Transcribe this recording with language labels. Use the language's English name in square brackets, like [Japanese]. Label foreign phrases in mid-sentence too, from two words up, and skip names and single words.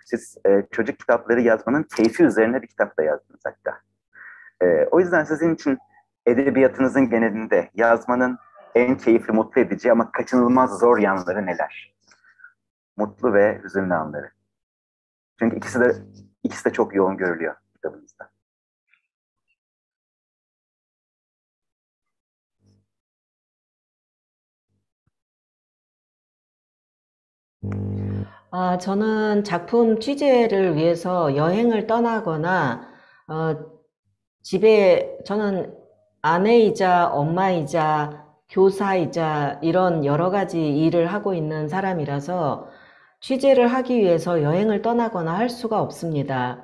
[Turkish] Siz çocuk kitapları yazmanın keyfi üzerine bir kitap da yazdınız hatta. O yüzden sizin için edebiyatınızın genelinde yazmanın en keyifli, mutlu edici ama kaçınılmaz zor yanları neler? Mutlu ve hüzünlü anları. Çünkü ikisi de çok yoğun görülüyor kitabınızda. [Korean] 저는 작품 취재를 위해서 여행을 떠나거나, 집에, 저는 아내이자 엄마이자 교사이자 이런 여러 가지 일을 하고 있는 사람이라서 취재를 하기 위해서 여행을 떠나거나 할 수가 없습니다.